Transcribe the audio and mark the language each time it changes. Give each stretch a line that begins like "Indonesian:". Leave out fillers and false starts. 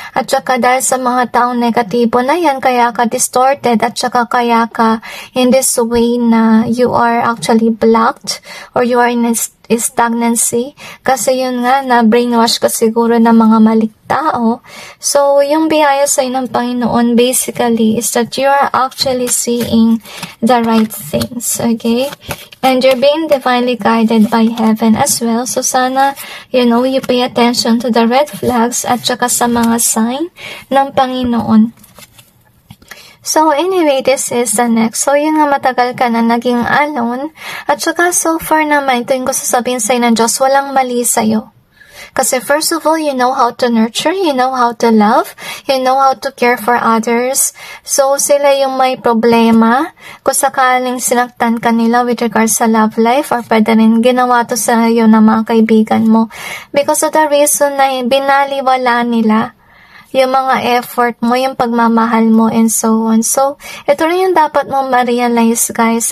Filipino: At saka dahil sa mga taong negatibo na yan, kaya ka distorted at saka kaya ka
English: in this way
Filipino: na
English: you are actually blocked or you are in a stagnancy
Filipino: kasi yun nga na brainwash ka siguro ng mga maling tao. So yung biyaya sa ng Panginoon
English: basically is that you are actually seeing the right things, okay? And you're being divinely guided by heaven as well. So sana you pay attention to the red flags
Filipino: at saka sa mga sign ng Panginoon.
English: So anyway, this is the next.
Filipino: So yun nga, matagal ka na naging alone. At saka so far naman, ito yung gusto sabihin sa'yo ng Diyos, walang mali sa'yo.
English: Kasi first of all, you know how to nurture, you know how to love, you know how to care for others.
Filipino: So sila yung may problema. Kung sakaling sinaktan ka nila
English: with regards
Filipino: sa love life, or pwede rin ginawa to sa iyo ng mga kaibigan mo.
English: Because of the reason
Filipino: na binaliwala nila yung mga effort mo, yung pagmamahal mo,
English: and so on.
Filipino: So, ito rin yung dapat mong ma-realize, guys.